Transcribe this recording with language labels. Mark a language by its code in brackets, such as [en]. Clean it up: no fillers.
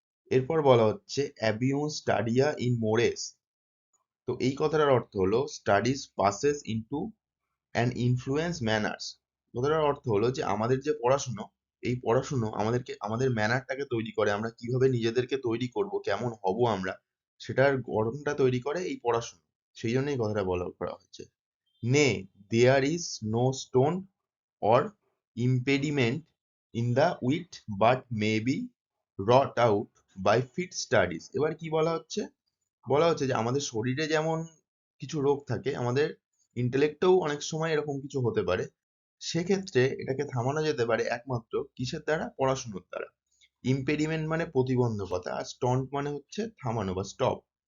[bn] এরপর বলা হচ্ছে [la] অ্যাবিউম স্টাডিয়া ইন মোরেস, [bn] তো এই কথাটার অর্থ হলো [en] Studies passes into an influence manners. [bn] কথাটার অর্থ হলো যে আমাদের যে পড়াশুনো, এই পড়াশুনো আমাদেরকে আমাদের ম্যানারটাকে তৈরি করে, আমরা কিভাবে নিজেদেরকে তৈরি করব, কেমন হব আমরা, সেটার গঠনটা তৈরি করে এই পড়াশুনো। সেই জন্য এই কথাটা বলা করা হচ্ছে। [en] Nay there is no stone or impediment in the wit but may be wrought out by fit studies। [bn] এবার কি বলা হচ্ছে, বলা হচ্ছে যে আমাদের শরীরে যেমন কিছু রোগ থাকে, আমাদের ইন্টেলেক্টেও অনেক সময় এরকম কিছু হতে পারে। সেক্ষেত্রে এটাকে থামানো যেতে পারে একমাত্র কিসের দ্বারা, পড়াশুনোর দ্বারা। ইম্পেডিমেন্ট মানে প্রতিবন্ধকতা, আর স্টন্ট মানে হচ্ছে থামানো বা স্টপ।